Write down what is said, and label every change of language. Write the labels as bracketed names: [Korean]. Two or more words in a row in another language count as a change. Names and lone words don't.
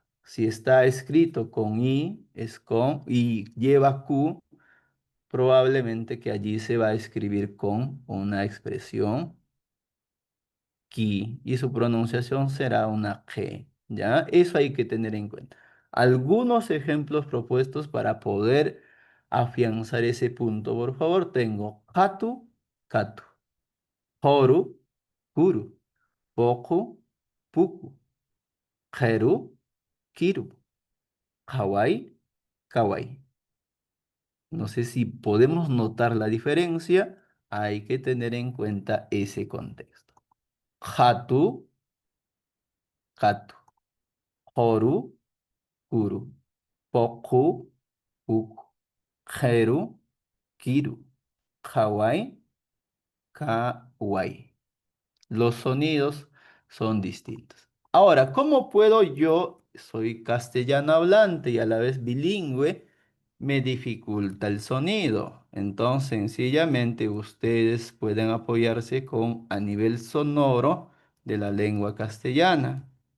[Spanish] Si está escrito con I, es con, y lleva Q, probablemente que allí se va a escribir con una expresión ki y su pronunciación será una G, ¿ya? Eso hay que tener en cuenta. Algunos ejemplos propuestos para poder afianzar ese punto, por favor, tengo [Quechua] hatu, katu, horu, kuru, poku, puku, jeru, kiru, kawaii, kawaii. [Spanish] No sé si podemos notar la diferencia, hay que tener en cuenta ese contexto. [Quechua] Hatu, katu, horu, kuru, poku, puku, jeru, kiru, kawaii, kawaii. [Spanish] Los sonidos son distintos. Ahora, ¿cómo puedo yo, soy castellano hablante y a la vez bilingüe, me dificulta el sonido? Entonces, sencillamente ustedes pueden apoyarse con a nivel sonoro de la lengua castellana.